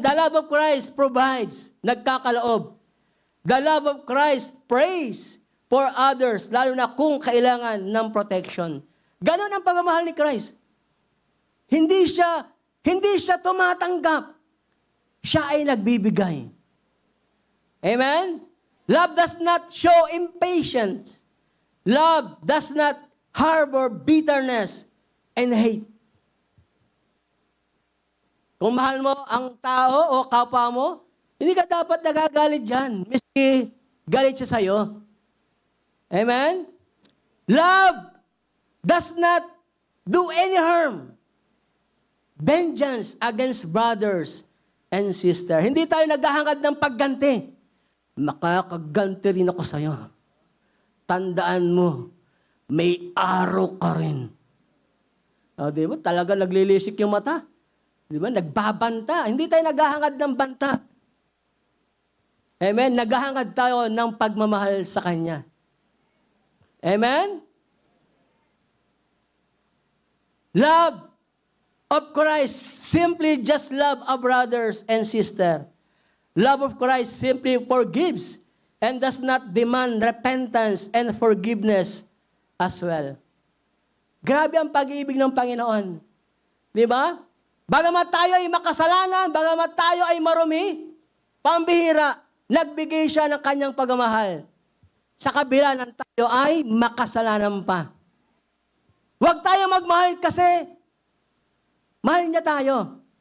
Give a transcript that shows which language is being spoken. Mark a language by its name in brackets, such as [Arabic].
[English] The love of Christ provides. [Filipino] Nagkakaloob. [English] The love of Christ prays for others, [Filipino] lalo na kung kailangan ng [English] protection. [Filipino] Ganon ang pagmamahal ni Christ. Hindi siya tumatanggap. Siya ay nagbibigay. Amen? [English] Love does not show impatience. Love does not harbor bitterness and hate. [Filipino] Kung mahal mo ang tao o kapwa mo, hindi ka dapat nagagalit dyan. Miski galit siya sa'yo. Amen? [English] Love does not do any harm. Vengeance against brothers and sisters. [Filipino] Hindi tayo naghahangad ng pagganti. Makakaganti rin ako sa'yo. Tandaan mo, may araw ka rin. Di ba? Talaga naglilisik yung mata. Di ba? Nagbabanta. Hindi tayo naghahangad ng banta. Amen? Naghahangad tayo ng pagmamahal sa Kanya. Amen? [English] Love of Christ simply just love our brothers and sisters. Love of Christ simply forgives and does not demand repentance and forgiveness as well. [Filipino] Grabe ang pag-ibig ng Panginoon. Di ba? Bagamat tayo ay makasalanan, bagamat tayo ay marumi, pambihira, nagbigay siya ng kanyang pagmamahal. Sa kabila ng tayo ay makasalanan pa. Huwag tayo magmahal kasi mahal niya tayo.